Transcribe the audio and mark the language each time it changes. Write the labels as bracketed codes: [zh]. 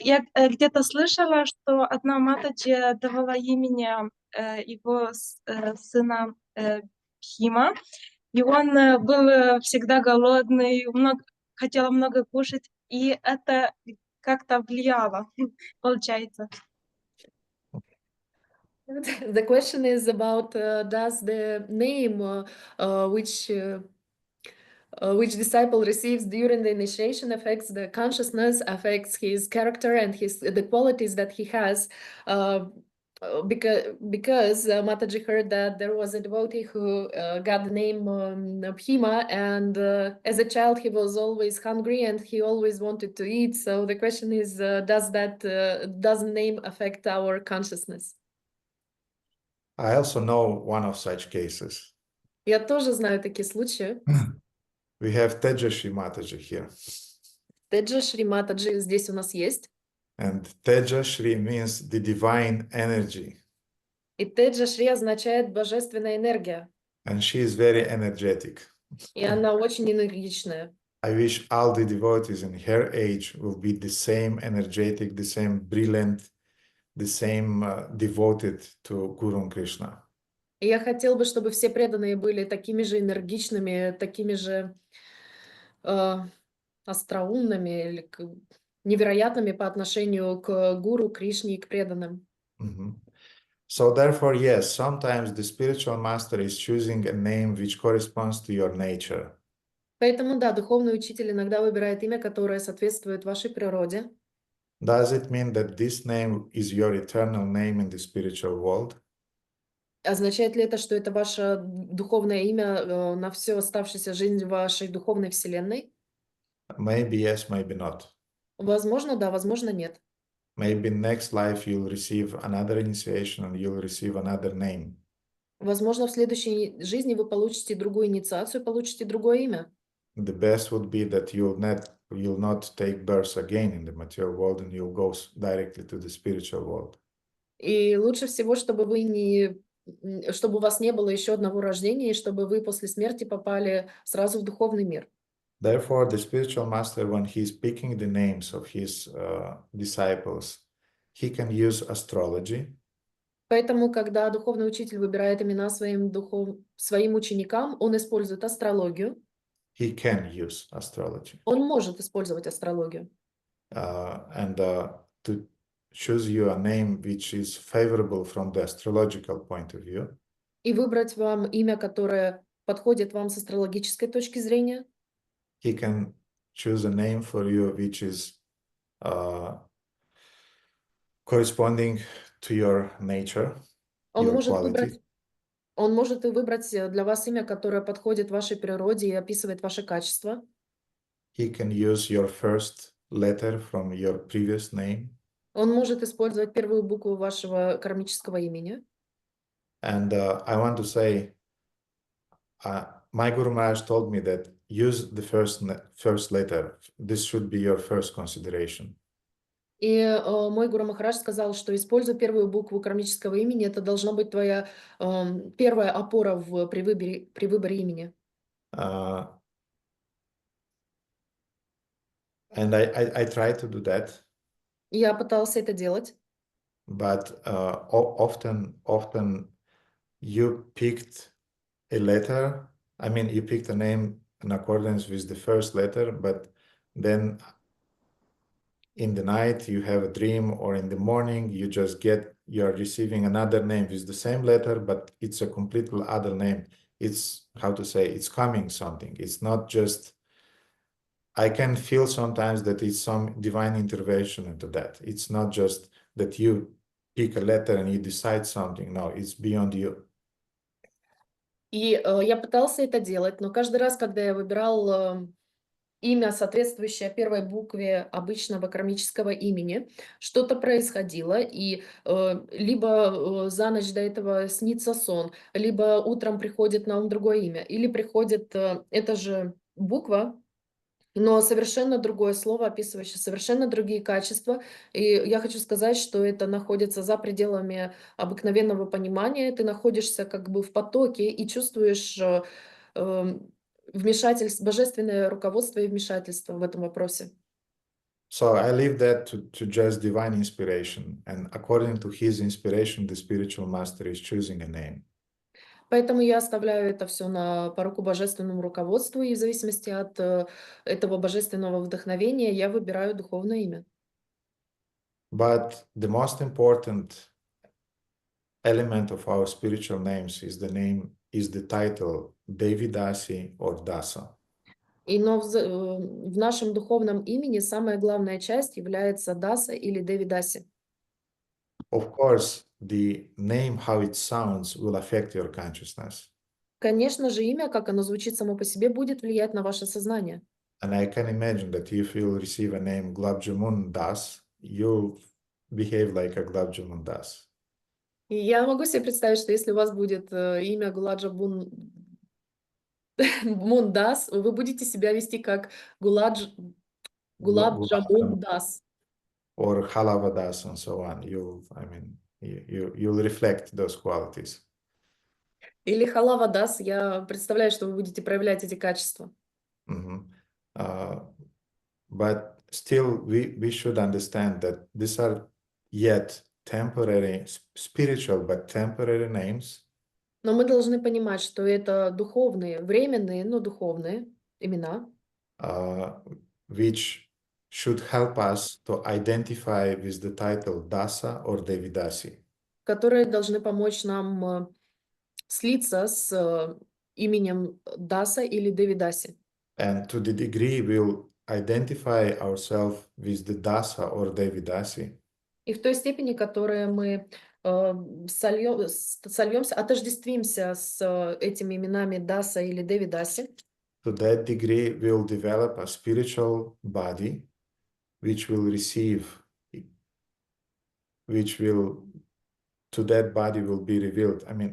[ru] Я где-то слышала, что одна матаджи давала имени его сына Бхима, и он был всегда голодный, хотел много кушать, и это как-то влияло, получается. [en] The question is about does the name which disciple receives during the initiation affects the consciousness, affects his character and the qualities that he has. Because Mataji heard that there was a devotee who got the name Bhima, and as a child he was always hungry and he always wanted to eat. So the question is, does the name affect our consciousness? I also know one of such cases. [ru] Я тоже знаю такие случаи. [en] We have Tejashri Mataji here. [ru] Tejashri Mataji здесь у нас есть. [en] And Tejashri means the divine energy. [ru] И Tejashri означает божественная энергия. [en] And she is very energetic. [ru] И она очень энергичная. [en] I wish all the devotees in her age will be the same energetic, the same brilliant, the same devoted to Guru Krishna. [ru] И я хотел бы, чтобы все преданные были такими же энергичными, такими же остроумными или невероятными по отношению к Гуру, Кришне и к преданным. [en] So therefore, yes, sometimes the spiritual master is choosing a name which corresponds to your nature. [ru] Поэтому, да, духовный учитель иногда выбирает имя, которое соответствует вашей природе. [en] Does it mean that this name is your eternal name in the spiritual world? [ru] Означает ли это, что это ваше духовное имя на всю оставшуюся жизнь в вашей духовной вселенной? [en] Maybe yes, maybe not. [ru] Возможно, да, возможно, нет. [en] Maybe next life you'll receive another initiation and you'll receive another name. [ru] Возможно, в следующей жизни вы получите другую инициацию, получите другое имя. [en] The best would be that you'll not take birth again in the material world and you'll go directly to the spiritual world. [ru] И лучше всего, чтобы у вас не было еще одного рождения, и чтобы вы после смерти попали сразу в духовный мир. [en] Therefore, the spiritual master, when he's picking the names of his disciples, he can use astrology. [ru] Поэтому, когда духовный учитель выбирает имена своим ученикам, он использует астрологию. [en] He can use astrology. [ru] Он может использовать астрологию. [en] and to choose you a name which is favorable from the astrological point of view. [ru] И выбрать вам имя, которое подходит вам с астрологической точки зрения. [en] He can choose a name for you which is corresponding to your nature, [ru] Он [en] your [ru] может [en] quality. [ru] выбрать, он может и выбрать для вас имя, которое подходит вашей природе и описывает ваши качества. [en] He can use your first letter from your previous name. [ru] Он может использовать первую букву вашего кармического имени. [en] And I want to say, my Guru Maharaj told me that use the first letter. This should be your first consideration. [ru] И мой Гуру Махарадж сказал, что используй первую букву кармического имени, это должна быть твоя первая опора при выборе имени. [en] And I try to do that. [ru] Я пытался это делать. [en] But often you picked a letter. I mean, you picked a name in accordance with the first letter, but then in the night you have a dream, or in the morning you're receiving another name with the same letter, but it's a completely other name. It's, how to say, it's coming something. It's not just, I can feel sometimes that it's some divine intervention into that. It's not just that you pick a letter and you decide something. No, it's beyond you. [ru] И я пытался это делать, но каждый раз, когда я выбирал имя, соответствующее первой букве обычного кармического имени, что-то происходило, и либо за ночь до этого снится сон, либо утром приходит на ум другое имя, или приходит эта же буква, но совершенно другое слово, описывающее совершенно другие качества. И я хочу сказать, что это находится за пределами обыкновенного понимания. Ты находишься как бы в потоке и чувствуешь вмешательство, божественное руководство и вмешательство в этом вопросе. [en] So I leave that to just divine inspiration. And according to his inspiration, the spiritual master is choosing a name. [ru] Поэтому я оставляю это все по руку божественному руководству, и в зависимости от этого божественного вдохновения я выбираю духовное имя. [en] But the most important element of our spiritual names is the title Devidasi or Dasa. [ru] Но в нашем духовном имени самая главная часть является Даса или Девидаси. [en] Of course, the name, how it sounds, will affect your consciousness. [ru] Конечно же, имя, как оно звучит само по себе, будет влиять на ваше сознание. [en] And I can imagine that if you'll receive a name Gulab Jamun Das, you'll behave like a Gulab Jamun Das. [ru] И я могу себе представить, что если у вас будет имя Гуладжа Мундас, вы будете себя вести как Гулаб Джамун Дас. [en] Or Halava Das and so on. You'll reflect those qualities. [ru] Или Халава Дас, я представляю, что вы будете проявлять эти качества. [en] But still, we should understand that these are yet temporary, spiritual, but temporary names. [ru] Но мы должны понимать, что это духовные, временные, но духовные имена, [en] which should help us to identify with the title Dasa or Devidasi. [ru] которые должны помочь нам слиться с именем Даса или Девидаси. [en] And to the degree we'll identify ourselves with the Dasa or Devidasi, [ru] И в той степени, которой мы сольемся, отождествимся с этими именами Даса или Девидаси, [en] to that degree we'll develop a spiritual body which will to that body will be revealed.